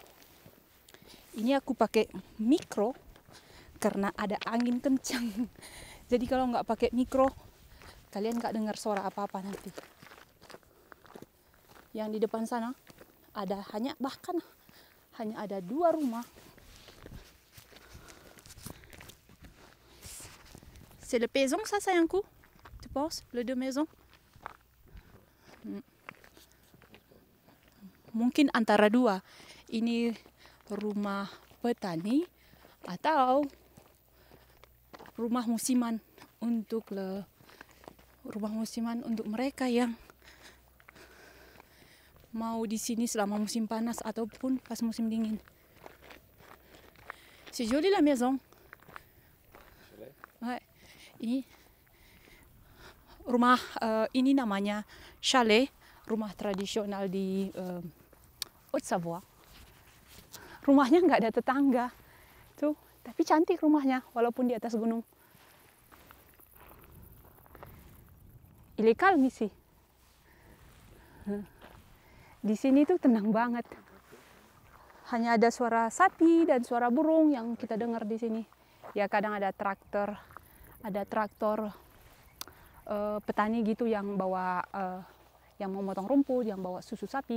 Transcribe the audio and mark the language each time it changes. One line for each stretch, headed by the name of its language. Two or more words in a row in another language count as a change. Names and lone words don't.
Indonesian: Ini aku pakai mikro karena ada angin kencang. Jadi kalau nggak pakai mikro, kalian nggak dengar suara apa-apa nanti. Yang di depan sana bahkan hanya ada 2 rumah.
French: C'est le paysan ça sayangku? Tu penses? Le 2 maisons?
Indonesian: Mungkin antara 2. Ini rumah petani atau rumah musiman untuk mereka yang mau di sini selama musim panas ataupun pas musim dingin.
French: C'est joli la maison. Ouais.
Indonesian: Ini rumah ini namanya chalet, rumah tradisional di Haute-Savoie. Rumahnya nggak ada tetangga, tuh, tapi cantik rumahnya walaupun di atas gunung.
French: Il est calme ici.
Indonesian: Di sini tuh tenang banget. Hanya ada suara sapi dan suara burung yang kita dengar di sini. Ya kadang ada traktor petani gitu yang bawa yang mau motong rumput, yang bawa susu sapi.